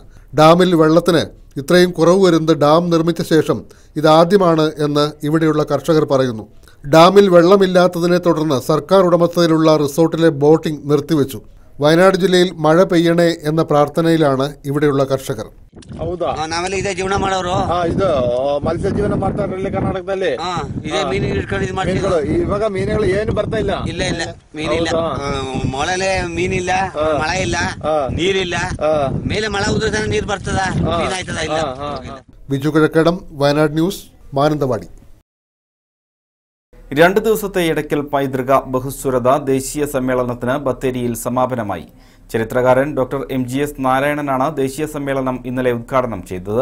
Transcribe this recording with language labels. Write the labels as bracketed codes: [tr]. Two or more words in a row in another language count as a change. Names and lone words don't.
[ml] ഡാമിൽ വെള്ളത്തിന് ഇത്രയും കുറവ് വരുന്നത് ഡാം നിർമ്മിച്ച ശേഷം ഇതാദ്യമാണ് എന്ന് ഇവിടെയുള്ള കർഷകർ പറയുന്നു. ഡാമിൽ വെള്ളമില്ലാത്തതിനെ തുടർന്ന് സർക്കാർ ഉടമസ്ഥതയിലുള്ള റിസോർട്ടിലെ ബോട്ടിംഗ് നിർത്തിവെച്ചു. വയനാട് ജില്ലയിൽ മഴ പെയ്യണേ എന്ന പ്രാർത്ഥനയിലാണ് ഇവിടെയുള്ള കർഷകർ. [kn] ಹೌದಾ, ನಾವೆಲ್ಲ ಇದೇ ಜೀವನ ಮಾಡೋರು. ಇದು ಮತ್ಸ್ಯ ಜೀವನ ಮಾಡ್ತಾರಲ್ಲ ಕರ್ನಾಟಕದಲ್ಲಿ. ಇದೇ ಮೀನು ಹಿಡ್ಕೊಂಡು ಇದು ಮಾಡ್ತೀವಿ. ಇವಾಗ ಮೀನುಗಳು ಏನು ಬರ್ತಾ ಇಲ್ಲ. ಇಲ್ಲ ಇಲ್ಲ, ಮೀನಿಲ್ಲ. ಮೊಳಲೆ ಮೀನಿಲ್ಲ, ಮಳೆ ಇಲ್ಲ, ನೀರಿಲ್ಲ. ಮೇಲೆ ಮಳೆ ಉದ್ರತಾನೆ ನೀರು ಬರ್ತದ, ಮೀನಾಯ್ತದ ಇಲ್ಲ. [ml] ബിജു കിഴക്കടം, വയനാട് ന്യൂസ്, മാനന്തവാടി. 2 ദിവസത്തെ എടക്കൽ പൈതൃക ബഹുസ്വരത ദേശീയ സമ്മേളനത്തിന് ബത്തേരിയിൽ സമാപനമായി. ചരിത്രകാരൻ ഡോക്ടർ MGS നാരായണനാണ് ദേശീയ സമ്മേളനം ഇന്നലെ ഉദ്ഘാടനം ചെയ്തത്.